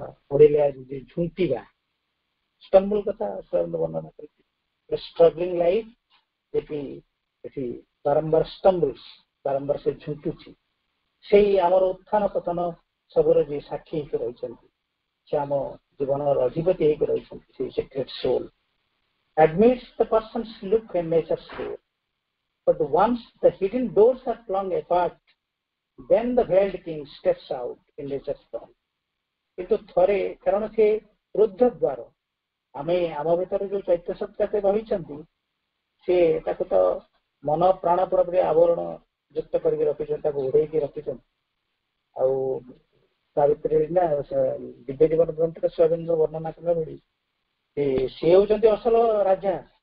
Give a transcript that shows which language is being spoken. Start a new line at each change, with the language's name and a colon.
Odia: ପଡ଼ିଲେ ଆଜି ଝୁଣ୍ଟିବା ଷ୍ଟମ୍ବୁଲ କଥା ବର୍ଣ୍ଣନା କରିଛି ଷ୍ଟ୍ରଗଲିଂ ଲାଇଫ୍ ଏଠି ବାରମ୍ବାର ଷ୍ଟମ୍ବୁଲ୍ସ ବାରମ୍ବାର ସେ ଝୁଣ୍ଟୁଛି ସେଇ ଆମର ଉତ୍ଥାନ ପତନ ସବୁର ଯିଏ ସାକ୍ଷୀ ହେଇକି ରହିଛନ୍ତି ସେ ଆମ ଜୀବନର ଅଧିପତି ହେଇକି ରହିଛନ୍ତି ସେଇ secret sole
English: admits the person's look and nature's door. But once the hidden doors are flung apart, then the veiled king steps out in nature's dawn.
Odia: କିନ୍ତୁ ଥରେ କାରଣ ସେ ରୁଦ୍ଧ ଦ୍ୱାର ଆମେ ଆମ ଭିତରେ ଯୋଉ ଚୈତ୍ୟ ସତ୍ତାରେ ରହିଛନ୍ତି ସେ ତାକୁ ତ ମନ ପ୍ରାଣ ପୁରାପୁରି ଆବରଣ ଯୁକ୍ତ କରିକି ରଖିଛନ୍ତି ତାକୁ ଘୋଡ଼େଇକି ରଖିଛନ୍ତି ଆଉ ତା ଭିତରେ ନା ଦିବ୍ୟ ଜୀବନ ଗ୍ରନ୍ଥରେ ସ୍ୱୟଂ ବର୍ଣ୍ଣନା କଲା ଭଳି ସେ ହେଉଛନ୍ତି ଅସଲ ରାଜା